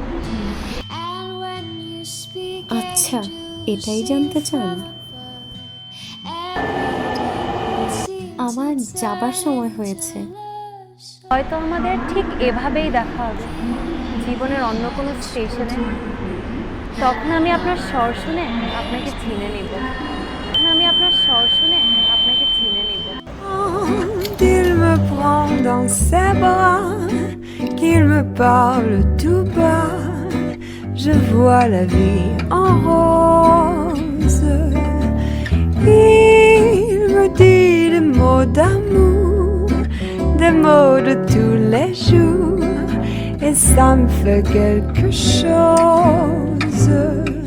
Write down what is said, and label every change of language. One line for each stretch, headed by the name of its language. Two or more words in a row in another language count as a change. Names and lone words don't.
Bangla: আচ্ছা, এটাই জানতে চান? আমার যাবার সময় হয়েছে। হয়তো আমাদের ঠিক এভাবেই দেখা হবে জীবনের অন্য কোনো স্টেশনে। তখন আমি আপনার স্বর শুনে আপনাকে চিনে নিব।
French: Il me prend dans ses bras, qu'il me parle tout bas. Je vois la vie en rose. Il me dit des mots d'amour, des mots de tous les jours, et ça me fait quelque chose.